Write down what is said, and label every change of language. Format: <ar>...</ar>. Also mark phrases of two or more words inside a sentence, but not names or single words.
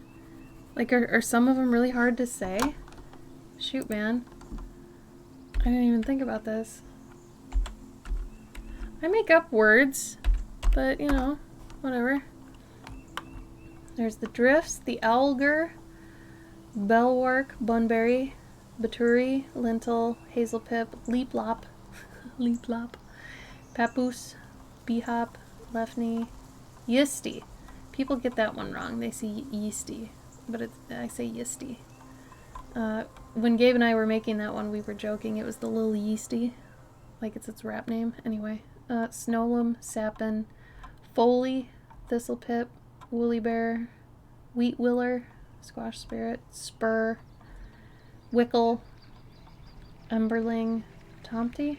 <en>Like, are some of them really hard to say? Shoot, man. I didn't even think about this. I make up words, but, you know, whatever. There's the Drifts, the Owlger, Bellwark, Bunbury, Baturi, Lintel, Hazelpip, Leaplop, Leaplop, Papoose, Behop, Lefney, Yisty. People get that one wrong. They say Yeasty, but I say Yisty. When Gabe and I were making that one, we were joking. It was the Little Yeasty, like it's its rap name. Anyway, Snowlum, Sapin, Foley, Thistlepip, Woolly Bear, Wheat Willer, Squash Spirit, Spur, Wickle, Emberling, Tomty.</en>